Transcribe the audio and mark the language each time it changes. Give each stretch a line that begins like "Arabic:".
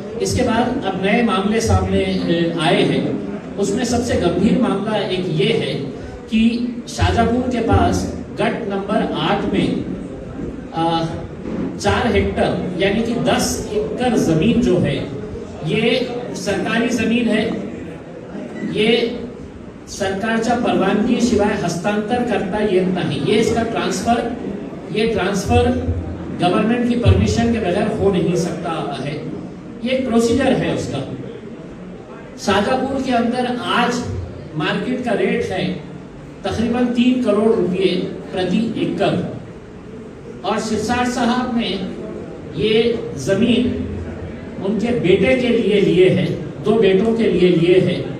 Hindi: इसके बाद अब नए मामले सामने आए हैं। उसमें सबसे गंभीर मामला एक ये है कि शाजापुर के पास गट नंबर 8 में 4 हेक्टर यानी कि 10 एकड़ जमीन जो है ये सरकारी जमीन है।
Marathi: ये सरकारच्या परवानगी शिवाय हस्तांतर करता येत नाही।
Hindi: ये ट्रांसफर गवर्नमेंट की परमिशन के बगैर हो नहीं सकता है। ये एक प्रोसीजर है उसका। शाजापुर के अंदर आज मार्केट का रेट है तकरीबन 3 करोड़ रुपए प्रति एकड़ और सिरसाट साहब ने ये जमीन उनके बेटे के लिए है, 2 बेटों के लिए है।